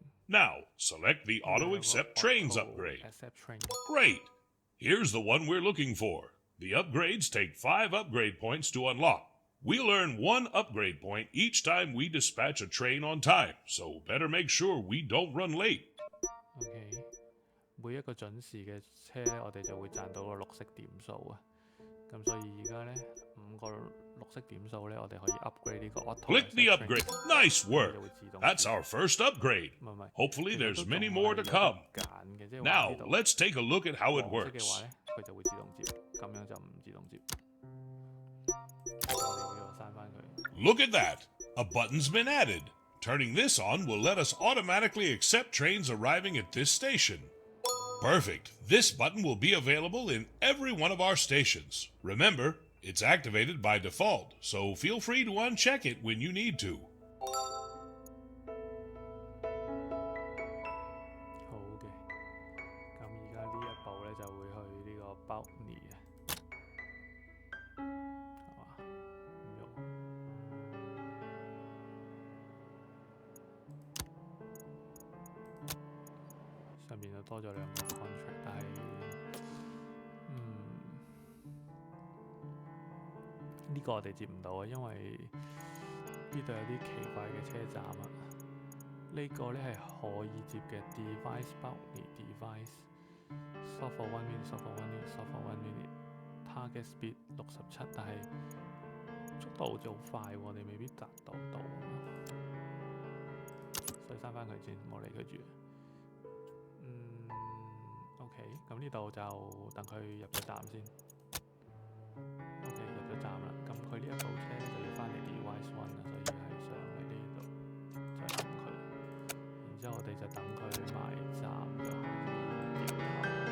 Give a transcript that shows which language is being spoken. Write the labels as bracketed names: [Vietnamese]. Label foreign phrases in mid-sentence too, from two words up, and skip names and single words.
[English] Now, select the Auto Accept Trains upgrade. Great! Here's the one we're looking for. The upgrades take 5 upgrade points to unlock. We'll earn 1 upgrade point each time we dispatch a train on time, so better make sure we don't run late. [Cantonese] OK， 每一個準時嘅車咧，我哋就會賺到個綠色點數啊。咁所以而家咧5個綠色點數咧，我哋可以 upgrade 呢個 auto。 [English] Click the upgrade. Nice work. That's our first upgrade. Hopefully there's many more to come. Now let's take a look at how it works. [Cantonese] 佢就會自動接，咁樣就唔自動接。 [English] Look at that! A button's been added. Turning this on will let us automatically accept trains arriving at this station. Perfect. This button will be available in every one of our stations. Remember, it's activated by default, so feel free to uncheck it when you need to. [Cantonese] 好嘅，咁而家呢一步咧就會去呢個 Bounty 啊，係嘛？唔用。上面就多咗2個 contract， 但係呢個我哋接唔到啊，因為呢度有啲奇怪嘅車站啊。呢個咧係可以接嘅 [English] device bounty device stop for 1 minute stop for 1 minute stop for 1 minute target speed 67， [Cantonese] 但係速度好似好快喎，我哋未必達到啊，所以刪翻佢先，唔好理佢住。OK， 咁呢度就等佢入咗站先。OK， 入咗站啦，咁佢呢一部車咧就要翻嚟 device 1啦，所以係上嚟呢度再等佢，然之後我哋就等佢埋站就可以掉頭。